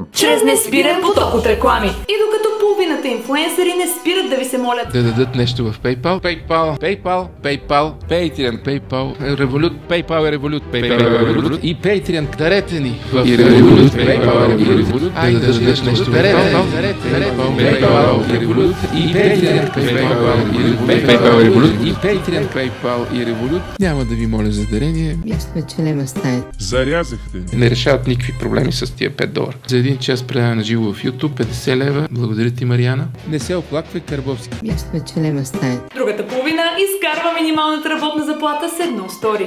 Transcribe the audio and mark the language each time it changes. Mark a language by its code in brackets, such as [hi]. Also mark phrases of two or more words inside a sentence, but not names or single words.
[bg] Чрез неспирен поток от реклами. И докато половината инфлуенсъри не спират да ви се молят да дадат нещо в PayPal, Patreon, PayPal, Revolut, PayPal е Revolut, и Patreon, дарете ни в Revolut, PayPal е Revolut, да дадат нещо в PayPal, Revolut, и Patreon, PayPal е и Patreon, PayPal и Revolut. Няма да ви моля за дарение. Ясно, че няма стане. Зарязахте. Не решават никакви проблеми с тия $5. За един час предаване на живо в YouTube, 50 лева. Благодаря ти, Мариана. Не се оплаквай, Карбовски. Ясно, че няма стане. Другата половина изкарва минималната работна заплата с едно стори.